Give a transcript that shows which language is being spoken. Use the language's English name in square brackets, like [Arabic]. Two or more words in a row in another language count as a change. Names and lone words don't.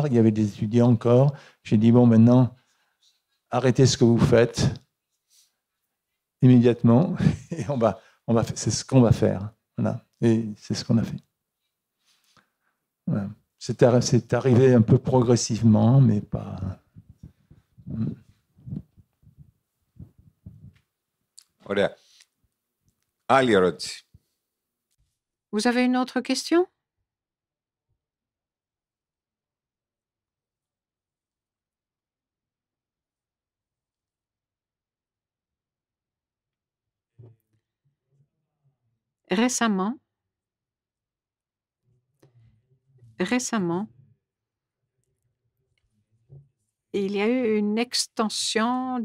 [French] Il y avait des étudiants encore. J'ai dit, bon, maintenant, arrêtez ce que vous faites immédiatement. Et c'est ce qu'on va faire. Voilà. Et c'est ce qu'on a fait. Voilà. C'est arrivé un peu progressivement, mais pas... [Greek] Ωραία. Άλλη ερώτηση. [French] Vous avez une autre question? Récemment, il y a eu une extension